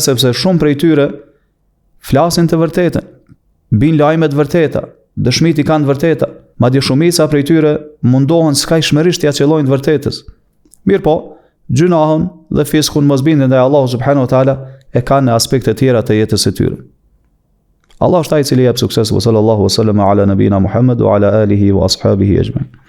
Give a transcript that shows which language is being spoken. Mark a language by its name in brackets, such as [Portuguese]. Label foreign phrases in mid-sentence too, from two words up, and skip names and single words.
[Albanian] Sepse shumë prej tyre flasin të vërtetën, bin lajme të vërteta, dëshmit i kanë të vërteta, madje shumica prej tyre mundohen skajshmërisht t'ia qellojnë të vërtetës. Mirë po, gjunahun dhe fiskun mosbindjen ndaj Allahu [Arabic] سبحانه وتعالى [Albanian] e kanë në aspekte tjera të jetës së tyre. Allah është ai i cili jep sukses. [Arabic] وصلى الله وسلم على نبينا محمد وعلى آله وأصحابه أجمعين.